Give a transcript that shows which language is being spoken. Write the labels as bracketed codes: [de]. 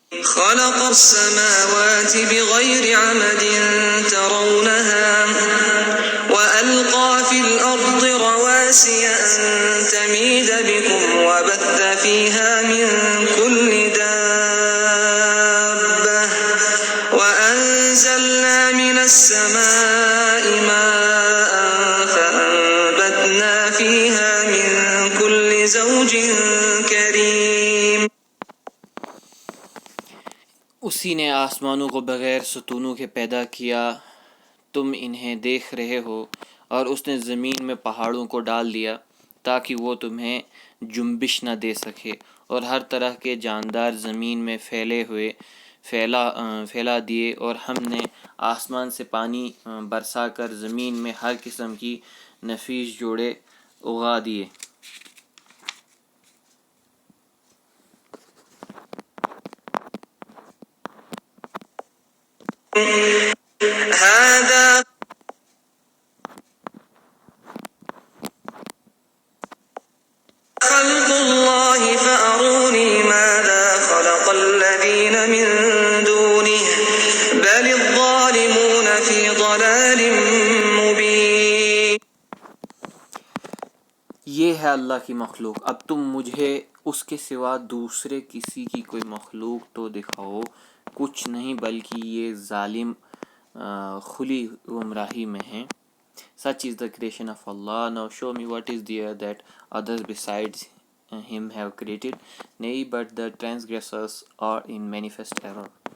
[ar] خلق السماوات بغير عمد ترونها وألقى في الأرض رواسي أن تميد بكم وبث فيها من كل دابة وأنزلنا من السماء ماء فأنبتنا فيها من كل زوج كريم [ur] اسی نے آسمانوں کو بغیر ستونوں کے پیدا کیا، تم انہیں دیکھ رہے ہو، اور اس نے زمین میں پہاڑوں کو ڈال دیا تاکہ وہ تمہیں جنبش نہ دے سکے، اور ہر طرح کے جاندار زمین میں پھیلے ہوئے پھیلا دیے، اور ہم نے آسمان سے پانی برسا کر زمین میں ہر قسم کی نفیس جوڑے اگا دیے۔ [ar] هذا خلق الله فأروني ماذا خلق الذين من دونه بل الظالمون في ضلال مبين۔ [ur] یہ ہے اللہ کی مخلوق، اب تم مجھے اس کے سوا دوسرے کسی کی کوئی مخلوق تو دکھاؤ، کچھ نہیں بلکہ یہ ظالم کھلی گمراہی میں ہیں۔ [en] Such is the creation of Allah. Now show me what is there that others besides him have created. Nay, but the transgressors are in manifest error.